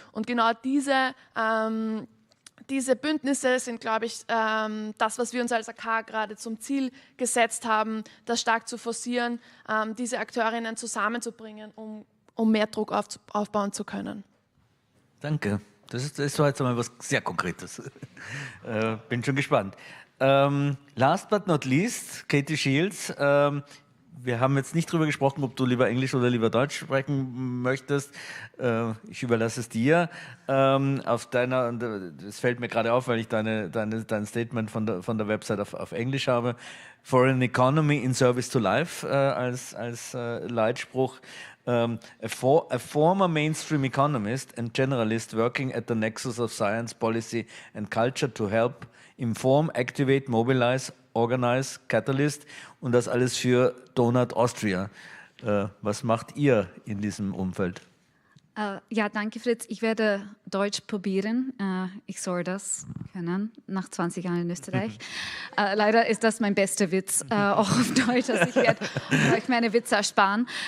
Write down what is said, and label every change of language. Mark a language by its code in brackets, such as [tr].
[de] Und genau diese Bündnisse sind, glaube ich, das, was wir uns als AK gerade zum Ziel gesetzt haben, das stark zu forcieren, diese Akteurinnen zusammenzubringen, um mehr Druck aufbauen zu können. Danke. Das war jetzt einmal was sehr Konkretes. Bin schon gespannt. [en] Last but not least, Katie Shields. [de] Wir haben jetzt nicht darüber gesprochen, ob du lieber Englisch oder lieber Deutsch sprechen möchtest. Ich überlasse es dir. Das fällt mir gerade auf, weil ich dein Statement von der Website auf Englisch habe. [en] For an economy in service to life [de] als Leitspruch. [en] A former mainstream economist and generalist working at the nexus of science, policy and culture to help inform, activate, mobilize, organize, catalyst [de] und das alles für [en] Donut Austria. [de] Was macht ihr in diesem Umfeld? Ja, danke Fritz. Ich werde Deutsch probieren. Ich soll das können, nach 20 Jahren in Österreich. Leider ist das mein bester Witz, auch auf Deutsch. Also ich werde euch meine Witze ersparen.